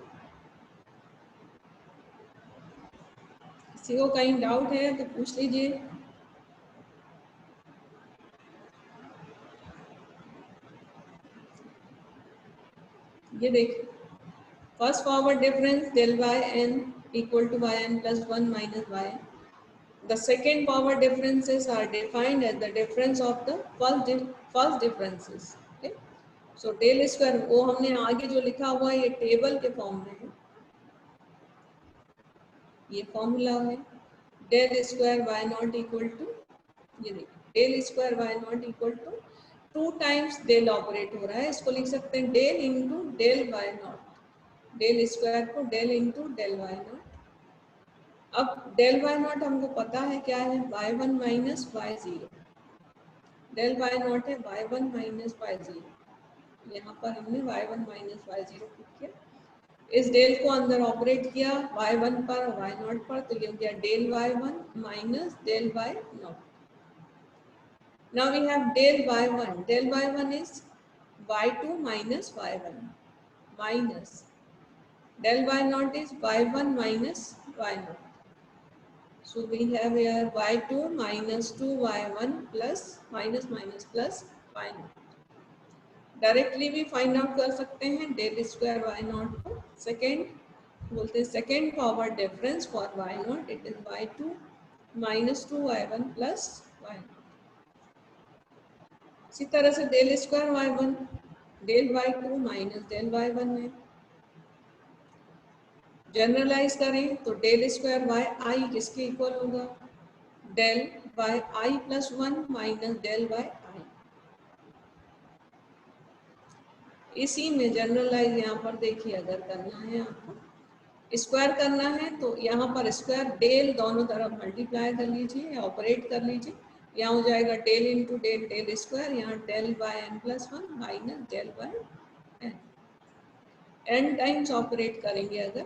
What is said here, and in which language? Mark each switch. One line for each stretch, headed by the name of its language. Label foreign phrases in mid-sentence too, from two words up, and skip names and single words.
Hindi: किसी को कहीं डाउट है तो पूछ लीजिए। ये देखिए,
English: first forward difference del by n equal to yn plus 1 minus yn. The second forward differences are defined as the difference of the first differences. Okay? So del square
Hindi: वो हमने आगे जो लिखा हुआ है ये टेबल के फॉर्म में है, ये फॉर्मूला है
English: del square y not equal to,
Hindi: ये देखिए
English: del square y not equal to 2 times del operate
Hindi: हो रहा है, इसको लिख सकते हैं
English: del into del y not, del square
Hindi: को
English: del into del y not.
Hindi: अब
English: del y not
Hindi: हमको पता है क्या है,
English: y1 minus y0, del y not
Hindi: है
English: y1 minus y0,
Hindi: यहाँ पर हमने
English: y1 minus y0
Hindi: किया, इस डेल को अंदर ऑपरेट किया y1 पर और y0 पर, तो ये हो गया
English: del y1 minus del y0. Now we have del y1 is y2 minus y1 minus del y0 is y1 minus y0. So we have here y2 minus 2y1 plus minus minus plus y0.
Hindi: डायरेक्टली भी
English: find out
Hindi: कर सकते हैं
English: del square y0
Hindi: को।
English: second
Hindi: बोलते हैं
English: second forward difference for y0, it is y2 minus 2y1 plus y0.
Hindi: इसी तरह से
English: del square y1 del y2 minus del y1
Hindi: है। जनरलाइज करें तो
English: del square y i
Hindi: किसके इक्वल होगा,
English: del by i plus 1 minus del by i.
Hindi: इसी में जनरलाइज यहाँ पर देखिए, अगर करना है आपको स्क्वायर करना है तो यहाँ पर
English: square del
Hindi: दोनों तरफ मल्टीप्लाई कर लीजिए या ऑपरेट कर लीजिए, यहाँ हो जाएगा
English: del into del del square,
Hindi: यहाँ
English: del by n plus 1 minus del by n, n times operate
Hindi: करेंगे अगर।